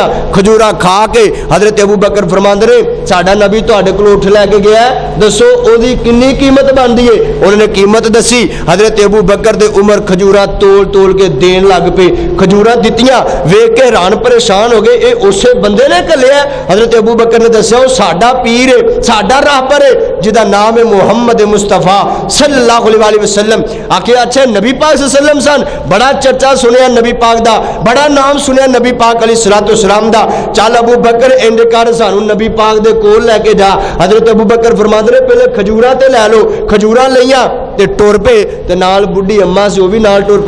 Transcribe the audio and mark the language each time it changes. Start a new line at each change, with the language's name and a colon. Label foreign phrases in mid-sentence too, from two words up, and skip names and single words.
Punjabi: کھجوراں کھا کے حضرت ابو بکر فرماندے نے ساڈا نبی تہاڈے کول اٹھ لےکے گیا، دسو اوہدی کتنی قیمت بندی ہے? انہوں نے قیمت دسی. حضرت ابو بکر تے عمر کھجوراں تول کے دین لگ پے. کھجوراں دتیاں ویکھ کے حیران پریشان ہو گئے، یہ اسے بندے نے گھلیا. حضرت ابو بکر نے دسیا او ساڈا پیر ہے، ساڈا راہبر ہے جہدا نام ہے محمد مصطفیٰ
Arabic: صلى الله عليه وسلم.
Punjabi: آکھیا اچھا نبی پاک سلم سن، بڑا چرچا سنیا نبی پاک دا، بڑا نام سنیا نبی پاک علیہ السلام دا. چل ابو بکر انج کر سانوں نبی پاک دے کول لےکے جا. حضرت ابو بکر فرماندے نے پہلے کھجوراں تے لے لو۔ کھجوراں لئیاں تے ٹر پے تے نال بڈھی اماں سی او بھی نال ٹر پئی.